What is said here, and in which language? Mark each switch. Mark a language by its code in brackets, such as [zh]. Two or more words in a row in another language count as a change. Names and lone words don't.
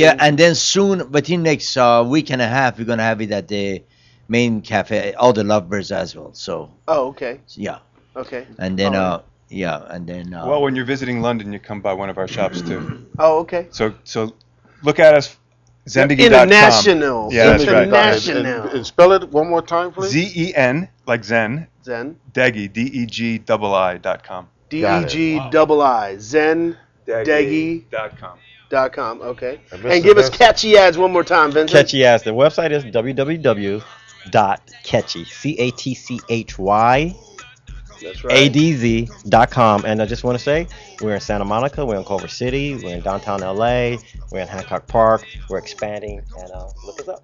[en] yeah, and then soon, within next week and a half, we're gonna have it at the main cafe, all the Lovebirds as well. So. Oh, okay. Yeah. Okay. And then All right. Well, when you're visiting London, you come by one of our shops too. Oh, okay. So look at us. Zendegy.com. International. Yeah, that's right. International. And spell it one more time, please. ZEN, like Zen. Zen. Deggy, DEGII.com. DEGII. Zen. Deggy.com. .com. Okay. And give us catchy ads one more time, Vincent. Catchy ads. The website is www.catchy. CATCHY. That's right. ADZ.com. And I just want to say, we're in Santa Monica, we're in Culver City, we're in downtown LA, we're in Hancock Park, we're expanding, and look us up.